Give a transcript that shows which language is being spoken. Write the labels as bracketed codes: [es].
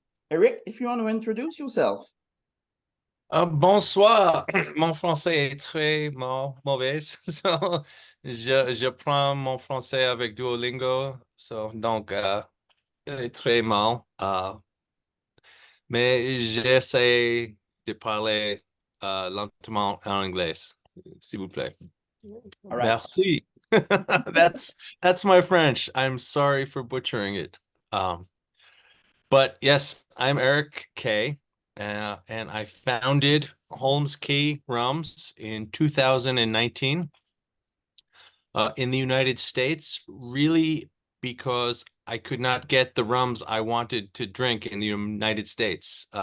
[en] Eric, if you want to introduce yourself. [fr] Bonsoir. Mon français est très mauvais. So, je prends mon français avec Duolingo. Donc, il est très mal. Mais j'essaie de parler lentement en anglais, s'il vous plaît. [en] All right. [fr] Merci. [en] That's my French. I'm sorry for butchering it. But yes, I'm Éric Kaye, and I founded Holmes Caye Rums in 2019 in the United States, really because I could not get the rums I wanted to drink in the United States.